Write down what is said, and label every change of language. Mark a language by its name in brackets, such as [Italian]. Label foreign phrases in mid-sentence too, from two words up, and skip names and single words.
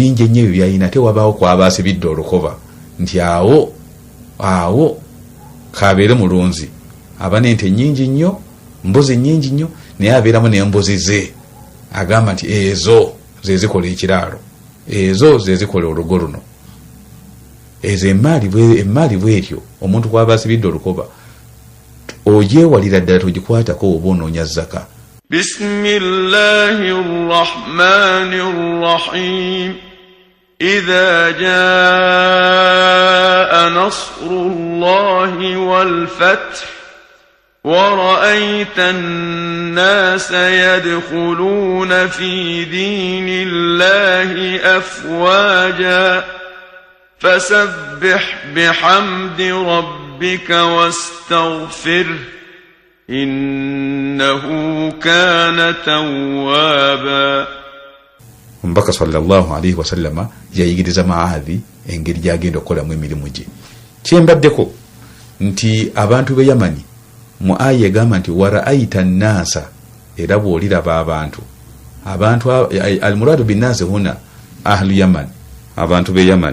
[Ganda] bingi ennyo ebyo byalina tewabaawo kwaba asibidde olukoba nti awo kabeere mulunzi aba n'ente nnyingi nnyo mbuzi nnyingi nnyo naye abeeramu n'embuzi ze agamba nti ezo zezikola ekiraalo ezo zezikola olugo luno ezo emaali bwetyo omuntu kwaba asibidde olukoba ogyewalira ddala togikwatako oba onoonya zaka. [Arabic] بسم الله الرحمن الرحيم. إذا جاء نصر الله والفتح ورأيت الناس يدخلون في دين الله أفواجا فسبح بحمد ربك واستغفره إنه كان توابا. [Ganda] Mbaka [Arabic] صلى الله عليه وسلم [Ganda] yayigiriza Maadhi engeri gyagenda okukolamu emirimu gye. Kyembaddeko nti abantu be Yamani mu aya egamba nti [Arabic] ورأيت الناس, [Ganda] era bw'oliraba abantu [Arabic] المراد بالناس هنا أهل اليمن, [Ganda] abantu be Yaman.